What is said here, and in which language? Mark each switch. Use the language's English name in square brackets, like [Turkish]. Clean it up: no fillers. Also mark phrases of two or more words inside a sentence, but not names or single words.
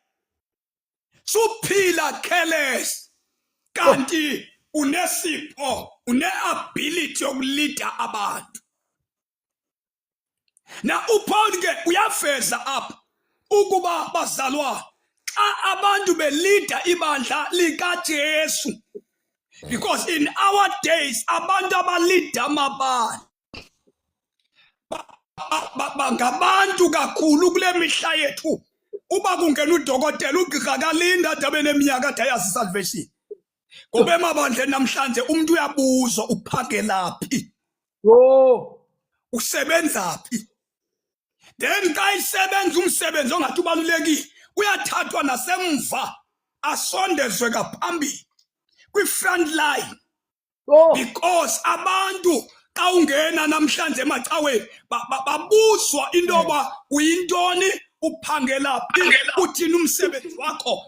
[Xhosa] Suphila careless kanti unesipho, une-ability yokulida abantu. Na uPaul ke uyaveza apha ukuba bazalwa xa abantu belida ibandla likaJesu, [English] because in our days [Xhosa] abantu abalida amabandla ngabantu kakhulu kule mihla yethu. Uba kungena udokotela ugqirha kalinda ade abe neminyaka ade ayazi isalvation. Ngoba emabandleni namhlanje umuntu uyabuzwa uphakelaphi, usebenzaphi. Then xa isebenza umsebenzi ongathi ubalulekile, uyathathwa nasemva asondezwe ngaphambili kwi- [English] front line, [Xhosa] because abantu xa ungena namhlanje emacaweni babuzwa into yoba uyintoni, uphangelaphi, uthini umsebenzi wakho.